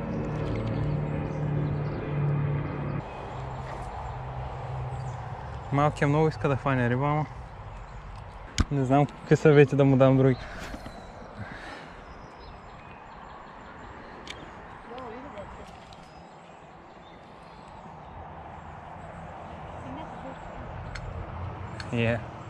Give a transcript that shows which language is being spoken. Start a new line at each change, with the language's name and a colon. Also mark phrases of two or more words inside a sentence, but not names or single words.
Bulgarian: Малкият много иска да хване риба, ама не знам какви съвети да му дам други.
English: Whoa, look at that fish. I think that's a fish. Yeah.